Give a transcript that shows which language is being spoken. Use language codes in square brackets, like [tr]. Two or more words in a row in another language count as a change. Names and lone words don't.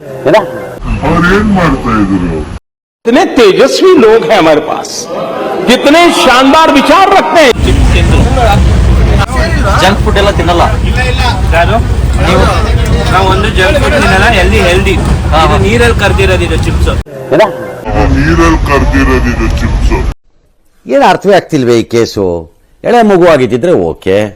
[hi] कितने तेजस्वी लोग हैं हमारे पास, कितने शानदार विचार रखते हैं. [en] junk food [kn] ಎಲ್ಲ ತಿನ್ನಲ್ಲ ನೀವು? ನಾವು ಒಂದು [en] junk food [kn] ತಿನ್ನಲ್ಲ. ಹೆಲ್ದಿ. ನೀರಲ್ಲಿ ಕರ್ದಿರೋದಿದೆ ಚಿಪ್ಸ್. ಏನು ಅರ್ಥವೇ ಆಗ್ತಿಲ್ವೇ ಈ ಕೇಸು? ಎಳೆ ಮಗು ಆಗಿದ್ದಿದ್ರೆ ಓಕೆ.